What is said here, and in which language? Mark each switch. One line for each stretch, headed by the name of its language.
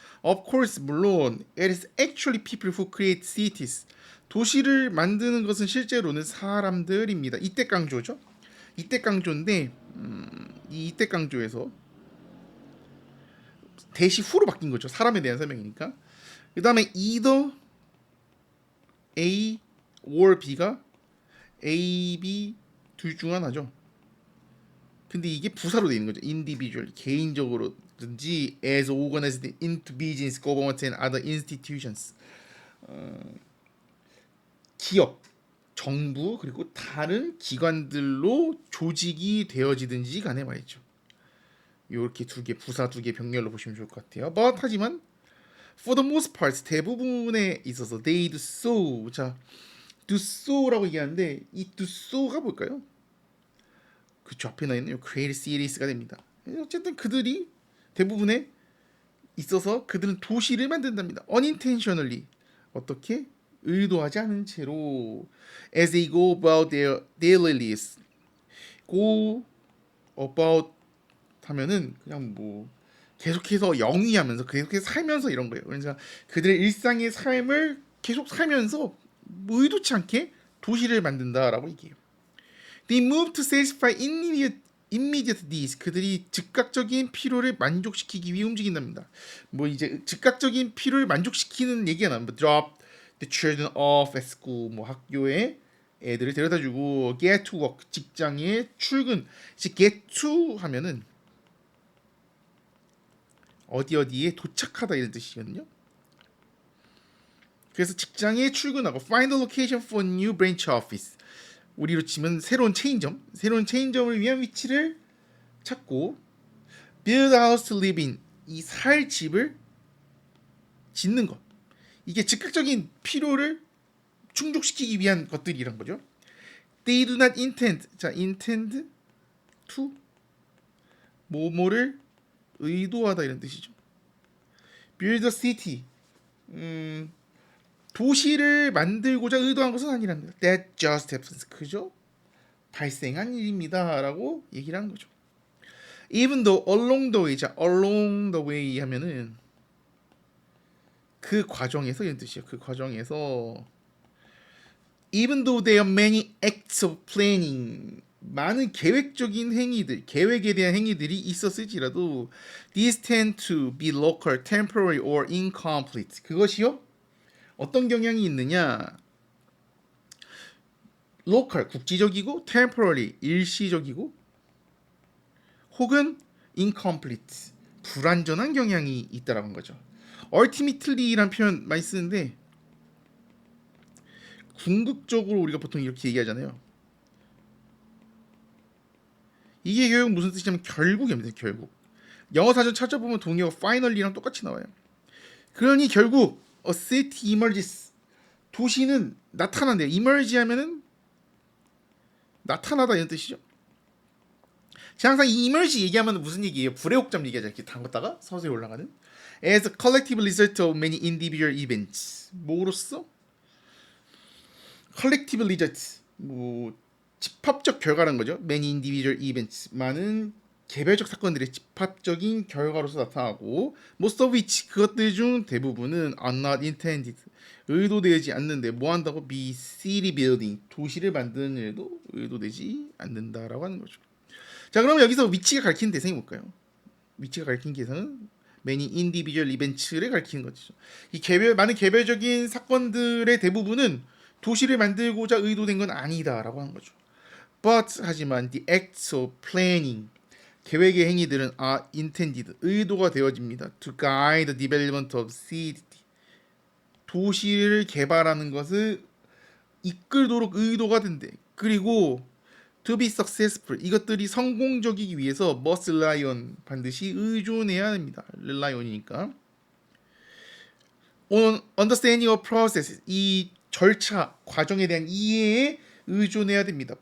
English: Of course,
Korean: 물론
English: it is actually people who create cities.
Korean: 도시를 만드는 것은 실제로는 사람들입니다. 이때 강조죠. 이때 강조인데 이 이때 강조에서 대시 후로 바뀐 거죠. 사람에 대한 설명이니까. 그 다음에 either A or B가 A, B 둘 중 하나죠. 근데 이게 부사로 되어 있는 거죠.
English: individual,
Korean: 개인적으로든지
English: as organized into business, government and other institutions.
Korean: 기업, 정부 그리고 다른 기관들로 조직이 되어지든지 간에 말이죠. 이렇게 두 개, 부사 두 개 병렬로 보시면 좋을 것 같아요.
English: But
Korean: 하지만
English: for the most part,
Korean: 대부분에 있어서
English: they do so.
Korean: 자, do so라고 얘기하는데 이 do so가 뭘까요? 그쵸, 앞에 나 있는 create series가 됩니다. 어쨌든 그들이 대부분에 있어서 그들은 도시를 만든답니다.
English: unintentionally,
Korean: 어떻게? 의도하지 않은 채로
English: as they go about their daily lives.
Korean: go about 하면은 그냥 뭐 계속해서 영위하면서 계속해서 살면서 이런 거예요. 그러니까 그들의 일상의 삶을 계속 살면서 뭐 의도치 않게 도시를 만든다라고 얘기해요.
English: They move to satisfy immediate needs.
Korean: 그들이 즉각적인 필요를 만족시키기 위해 움직인답니다. 뭐 이제 즉각적인 필요를 만족시키는 얘기가 나옵니다.
English: Drop the children off at school.
Korean: 뭐 학교에 애들을 데려다주고
English: get to work,
Korean: 직장에 출근. 이제 get to 하면은 어디에 도착하다 이런 뜻이거든요. 그래서 직장에 출근하고
English: find a location for new branch office.
Korean: 우리로 치면 새로운 체인점을 위한 위치를 찾고
English: build a house to live in.
Korean: 이 살 집을 짓는 것. 이게 즉각적인 필요를 충족시키기 위한 것들이란 거죠.
English: They do not intend.
Korean: 자, intend to 뭐뭐를 의도하다 이런 뜻이죠.
English: Build a city.
Korean: 도시를 만들고자 의도한 것은 아니랍니다.
English: That just happens.
Korean: 그죠? 발생한 일입니다라고 얘기를 하는 거죠.
English: Even though along the way.
Korean: 자, along the way 하면은 그 과정에서 이런 뜻이에요. 그 과정에서
English: even though there are many acts of planning.
Korean: 많은 계획적인 행위들, 계획에 대한 행위들이 있었을지라도
English: these tend to be local, temporary or incomplete.
Korean: 그것이요? 어떤 경향이 있느냐? local, 국지적이고 temporary, 일시적이고 혹은 incomplete, 불완전한 경향이 있다라는 거죠. ultimately란 표현 많이 쓰는데 궁극적으로 우리가 보통 이렇게 얘기하잖아요. 이게 결국 무슨 뜻이냐면 결국입니다. 결국. 영어 사전 찾아보면 동의어가 finally랑 똑같이 나와요. 그러니 결국
English: a city emerges.
Korean: 도시는 나타난대요. emerge 하면은 나타나다 이런 뜻이죠. 제가 항상 이 emerge 얘기하면 무슨 얘기예요? 불의 옥잠 얘기하자. 이렇게 담갔다가 서서히 올라가는.
English: As a collective result of many individual events.
Korean: 뭐로써? collective result. 뭐 집합적 결과라는 거죠.
English: Many individual events.
Korean: 많은 개별적 사건들의 집합적인 결과로서 나타나고
English: most of which
Korean: 그것들 중 대부분은
English: are not intended.
Korean: 의도되지 않는데 뭐 한다고?
English: be city building.
Korean: 도시를 만드는 일도 의도되지 않는다라고 하는 거죠. 자, 그러면 여기서 위치가 가리키는 대상이 뭘까요? 위치가 가리키는 대상은
English: many individual events
Korean: 를 가리키는 거죠. 이 많은 개별적인 사건들의 대부분은 도시를 만들고자 의도된 건 아니다라고 하는 거죠.
English: But
Korean: 하지만
English: the acts of planning
Korean: 계획의 행위들은
English: are intended
Korean: 의도가 되어집니다.
English: To guide the development of city
Korean: 도시를 개발하는 것을 이끌도록 의도가 된대. 그리고
English: to be successful
Korean: 이것들이 성공적이기 위해서
English: must rely on
Korean: 반드시 의존해야 합니다. relyon이니까
English: on understanding of process
Korean: 이 절차 과정에 대한 이해에 의존해야 됩니다.